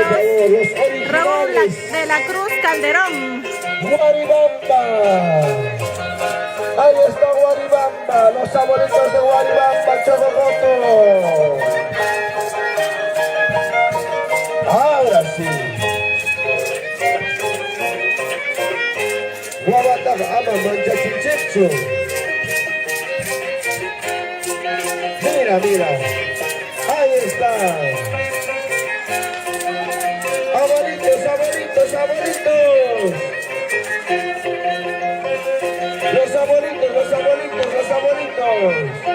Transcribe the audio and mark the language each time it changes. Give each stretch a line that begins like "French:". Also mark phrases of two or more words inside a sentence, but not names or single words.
Spanish: favor, los originales. Raúl de la Cruz Calderón. Guaribamba. Ahí está Guaribamba, los saboritos de Guaribamba, Chococoto. Ahora sí. Guabata, ama, mancha, chinchicho. Mira, mira. Ahí está. Saboritos, saboritos, saboritos. Los saboritos, los saboritos, los saboritos.